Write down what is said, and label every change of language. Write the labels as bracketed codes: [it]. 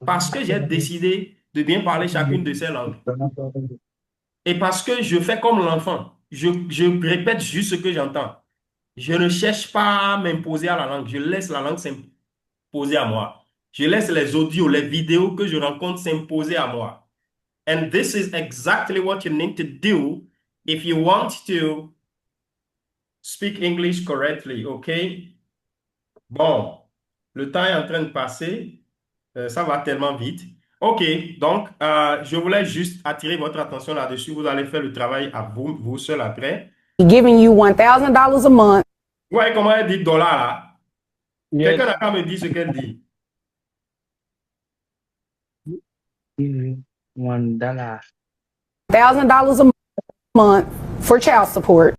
[fr] Parce que j'ai décidé de bien parler chacune de ces langues. Et parce que je fais comme l'enfant. Je répète juste ce que j'entends. Je ne cherche pas à m'imposer à la langue. Je laisse la langue s'imposer à moi. Je laisse les audios, les vidéos que je rencontre s'imposer à moi. [en] And this is exactly what you need to do if you want to speak English correctly, OK? [fr] Bon, le temps est en train de passer. Ça va tellement vite. OK, donc, je voulais juste attirer votre attention là-dessus. Vous allez faire le travail à vous seul après. [en] Giving you $1,000 a month. [fr] Vous voyez comment elle dit dollar là? [en] Yes. [fr] Quelqu'un n'a qu'à me dire ce qu'elle dit. [en] $1. $1,000 a month for child support.